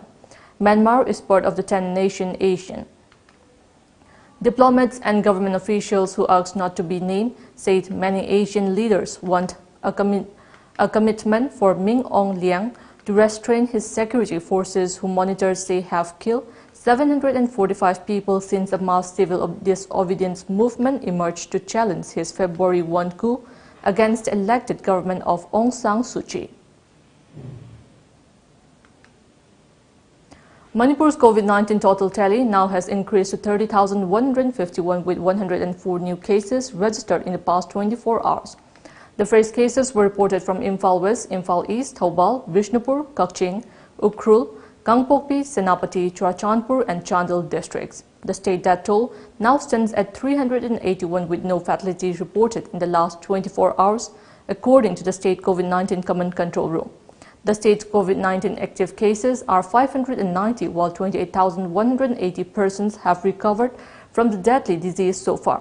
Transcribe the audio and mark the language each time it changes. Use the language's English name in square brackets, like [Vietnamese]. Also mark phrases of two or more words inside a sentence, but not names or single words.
[English] Myanmar is part of the 10-nation ASEAN. Diplomats and government officials who asked not to be named said many Asian leaders want a commitment for Min Aung Hlaing to restrain his security forces, who monitors say have killed 745 people since a mass civil disobedience movement emerged to challenge his February 1 coup against the elected government of Aung San Suu Kyi. Manipur's COVID-19 total tally now has increased to 30,151 with 104 new cases registered in the past 24 hours. The first cases were reported from Imphal West, Imphal East, Thoubal, Vishnupur, Kakching, Ukrul, Kangpokpi, Senapati, Churachandpur and Chandel districts. The state death toll now stands at 381 with no fatalities reported in the last 24 hours, according to the state COVID-19 Command Control Room. The state's COVID-19 active cases are 590, while 28,180 persons have recovered from the deadly disease so far.